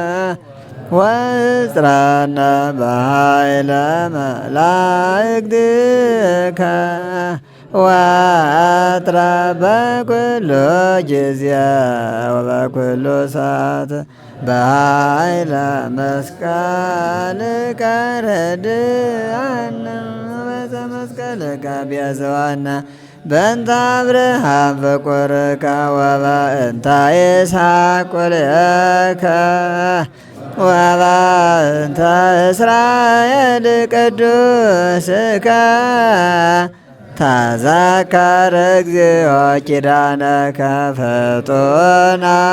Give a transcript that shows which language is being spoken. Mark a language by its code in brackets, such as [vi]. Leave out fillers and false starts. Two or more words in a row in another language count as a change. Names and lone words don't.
[gez] ወእጽራነ በኃይለ መላእክትከ ወአጥራ በኩሉ ጊዜ ወበኩሉ ሰዓት በኃይለ መስቀልከ ረድአነ በዕፀ መስቀልከ ቤዛነ በእንተ አብርሃም ፍቁርከ ወበእንተ ይስሐቅ ቁልኤከ ወበእንተ እስራኤል ቅዱስከ ተዘከር እግዚኦ ኪዳነከ ፍጡነ